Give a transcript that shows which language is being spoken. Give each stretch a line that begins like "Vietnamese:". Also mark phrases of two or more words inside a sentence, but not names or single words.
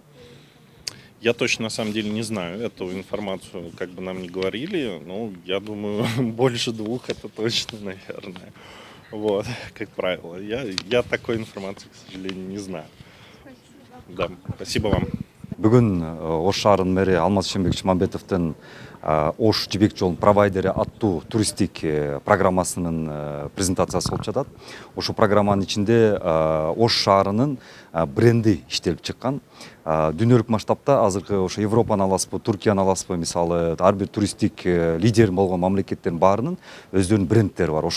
Russian: Я точно на самом деле не знаю, эту информацию как бы нам не говорили, но я думаю, больше 2 это точно, наверное. Вот, как правило. Я такой информации, к сожалению, не знаю. Да, спасибо вам.
Kyrgyz: Бүгін Ош шаарынын мэри Алмаз Шенбек Шыманбетовдун Ош жибек жолунун провайдери аттуу туристтик программасынын презентациясы болуп жатат. Ошол программанын ичинде Ош шаарынын бренди иштелип чыккан. Дүйнөлүк масштабта азыркы ошо Европаны аласызбы, Туркияны аласызбы, мисалы ар бир туристтик лидер болгон мамлекеттердин баарынын өздөрүнүн брендтери бар.